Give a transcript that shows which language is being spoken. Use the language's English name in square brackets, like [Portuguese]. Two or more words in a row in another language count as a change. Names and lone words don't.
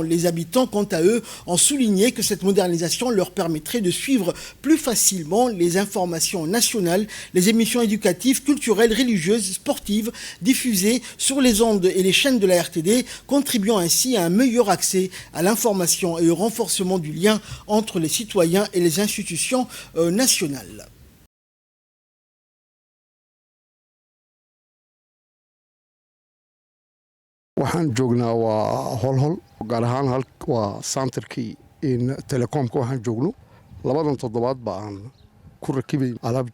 [French] Les habitants, quant à eux, ont souligné que cette modernisation leur permettrait de suivre plus facilement les informations nationales, les émissions éducatives, culturelles, religieuses, sportives diffusées sur les ondes et les chaînes de la RTD, contribuant ainsi à un meilleur accès à l'information et au renforcement du lien entre les citoyens et les institutions nationales. [Somali] waxaan joognaa waa holhol gaar ahaan waa santarkii in telekoomka waxaan joogno labadan toddobaad ba aan ku rakibay alaab